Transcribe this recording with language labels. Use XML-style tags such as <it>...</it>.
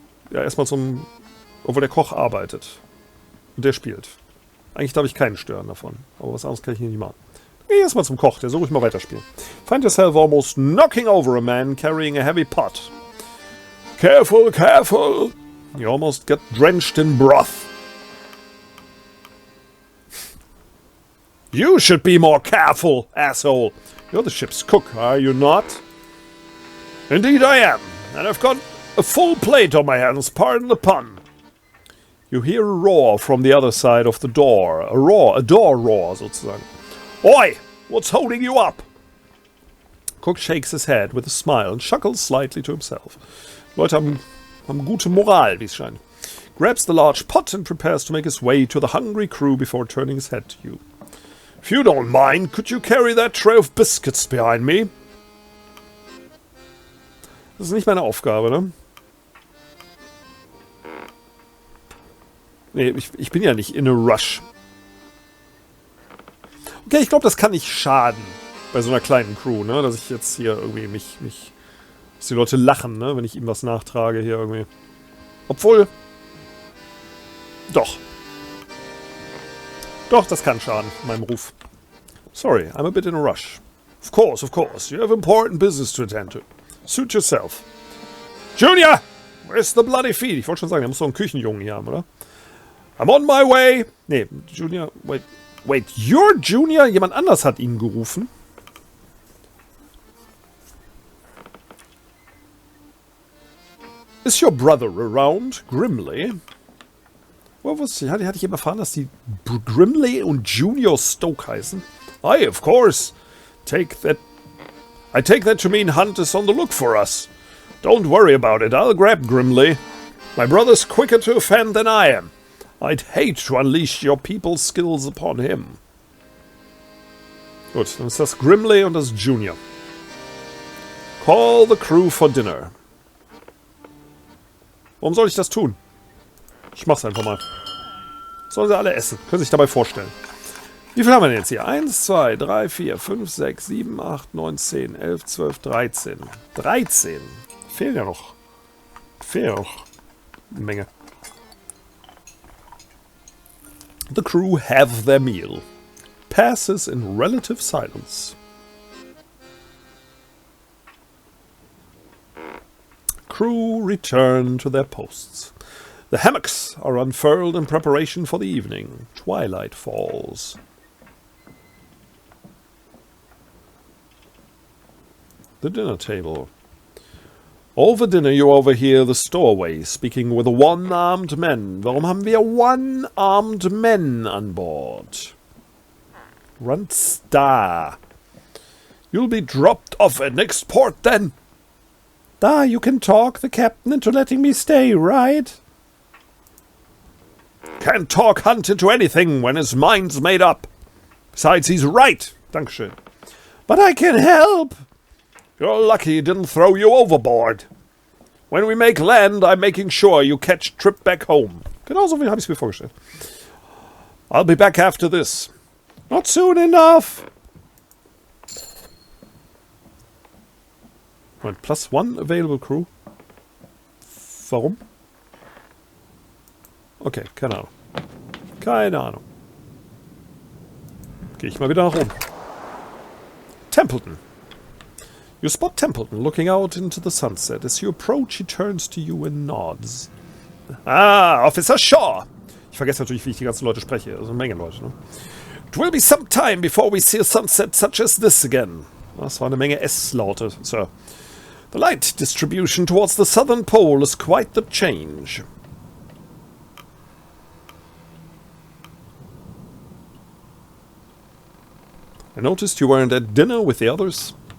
<de>Ja, erstmal zum... Obwohl der Koch arbeitet. Und der spielt. Eigentlich darf ich keinen stören davon. Aber was anderes kann ich hier nicht machen. Geh erstmal zum Koch, der soll ruhig mal weiterspielen.</de> <en>Find yourself almost knocking over a man carrying a heavy pot. Careful, careful! You almost get drenched in broth. You should be more careful, asshole! You're the ship's cook, are you not? Indeed I am, and I've got a full plate on my hands, pardon the pun. You hear a roar from the other side of the door. A door roar, sozusagen. Oi! What's holding you up? Cook shakes his head with a smile and chuckles slightly to himself.</en> <de>Leute haben gute Moral, wie es scheint.</de> <en>Grabs the large pot and prepares to make his way to the hungry crew before turning his head to you. If you don't mind, could you carry that tray of biscuits behind me?</en> <de>Das ist nicht meine Aufgabe, ne? Nee, ich bin ja nicht</de> <en>in a rush.</en> <de>Okay, ich glaube, das kann nicht schaden. Bei so einer kleinen Crew, ne? Dass ich jetzt hier irgendwie dass die Leute lachen, ne? Wenn ich ihm was nachtrage hier irgendwie. Obwohl... Doch. Doch, das kann schaden, meinem Ruf.</de> <en>Sorry, I'm a bit in a rush. Of course. You have important business to attend to. Suit yourself. Junior! Where's the bloody feet?</en> <de>Ich wollte schon sagen, der muss doch einen Küchenjungen hier haben, oder?</de> <en>I'm on my way. Nee, Junior, wait, you're Junior?</en> <de>Jemand anders hat ihn gerufen.</de> <en>Is your brother around?</en> <de>Grimly? Hatte ich eben erfahren, dass die Grimly und Junior Stoke heißen?</de> <en>Aye, of course. I take that to mean Hunt is on the look for us. Don't worry about it, I'll grab Grimly. My brother's quicker to offend than I am. I'd hate to unleash your people's skills upon him.</en> <de>Gut, dann ist das Grimly und das Junior.</de> <en>Call the crew for dinner.</en> <de>Warum soll ich das tun? Ich mach's einfach mal. Sollen sie alle essen. Können sich dabei vorstellen. Wie viel haben wir denn jetzt hier? 1, 2, 3, 4, 5, 6, 7, 8, 9, 10, 11, 12, 13. 13. Fehlen ja noch. Eine Menge.</de> <en>The crew have their meal. Passes in relative silence. Crew return to their posts. The hammocks are unfurled in preparation for the evening. Twilight falls. The dinner table. Over dinner you overhear the stowaway speaking with a one-armed man.</en> <de>Warum haben wir</de> <en>one-armed men</en> <de>an Bord?</de> <en>Runs da. You'll be dropped off at next port then. Da, you can talk the captain into letting me stay, right? Can't talk Hunt into anything when his mind's made up. Besides, he's right.</en> <de>Dankeschön.</de> <en>But I can help. You're lucky he didn't throw you overboard. When we make land, I'm making sure you catch trip back home.</en> <de>Genauso wie habe ich es mir vorgestellt.</de> <en>I'll be back after this. Not soon enough! Moment, +1 available crew.</en> <de>Warum? Okay, keine Ahnung. Keine Ahnung. Gehe ich mal wieder nach oben.</de> <en>Templeton. You spot Templeton looking out into the sunset. As you approach, he turns to you and nods. Ah, Officer Shaw!</en> <de>Ich vergesse natürlich, wie ich die ganzen Leute spreche. Also eine Menge Leute, ne?</de> <en>It will be some time before we see a sunset such as this again.</en> <de>Das war eine Menge S-Laute, Sir.</de> <en>The light distribution towards the southern pole is quite the change. I noticed you weren't at dinner with the others.</en>